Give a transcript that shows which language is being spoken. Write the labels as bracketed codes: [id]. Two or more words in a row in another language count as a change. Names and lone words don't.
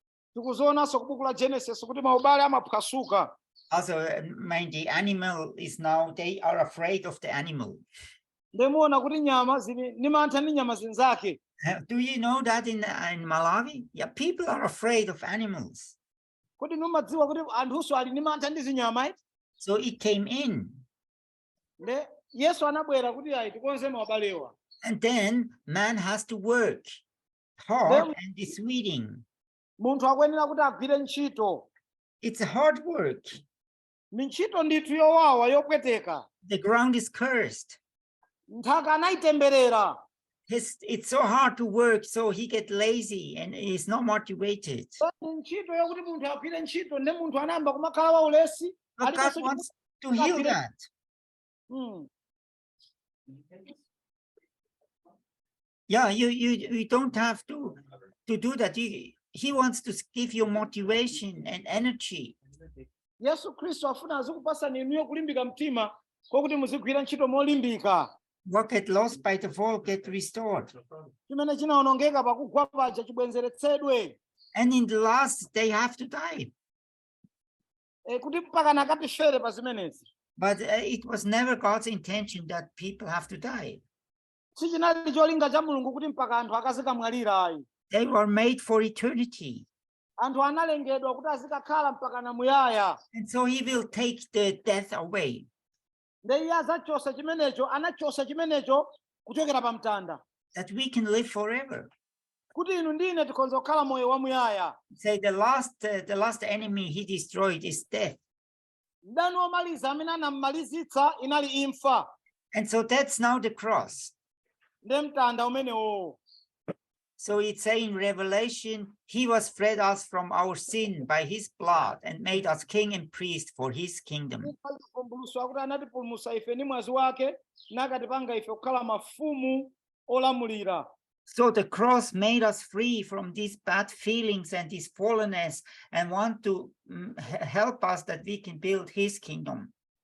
[en] Also, the animal is now, they are afraid of the animal. Do you know that in Malawi? Yeah, people are afraid of animals. So it came in. [ny] nde yesu anabwera kuti ayi tikonze mabalewa. [en] And then man has to work hard and it's weeding. [ny] Munthu akuyenera kuti agwire ntchito. [en] It's a hard work. [ny] Ntchito ndithu yowawa yopweteka. [en] The ground is cursed. [ny] Nthaka anayitemberera. [en] It's so hard to work, so he get lazy and is not motivated. [ny] Ntchito yokuti munthu agwire ntchito nde munthu anayamba kumakhala waulesi. [en] But God wants to heal that. Yeah, you don't have to do that. He wants to give you motivation and energy. [ny] Yesu Kristo afuna azikupasa ninuyo kulimbika mtima kokuti muzigwira ntchito molimbika. [en] What get lost by the fall get restored. [ny] Chimene chinaonongeka pakugwa paja chibwenzeretsedwe. [en] And in the last they have to die. [ny] Kuti mpaka nakatifere pa zimenezi. [en] But it was never God's intention that people have to die. [ny] Sichinali cholinga cha Mulungu kuti mpaka anthu akazikamwalira ayi. [en] They were made for eternity. [ny] Anthu analengedwa kuti azikakhala mpaka na muyaya. [en] And so he will take the death away. [ny] Nde iye azachosa chimenecho, anachosa chimenecho kuchokera pa mtanda. [en] That we can live forever. [ny] Kuti inu ndine tikonza kukhala moyo wa muyaya. [en] Say the last enemy he destroyed is death. [ny] Mdani womaliza amene anammalizitsa inali imfa. [en] And so that's now the cross. [ny] Nde mtanda umenewo. [en] So it's saying in Revelation, he was freed us from our sin by his blood and made us king and priest for his kingdom. So the cross made us free from these bad feelings and this fallenness and want to help us that we can build his kingdom.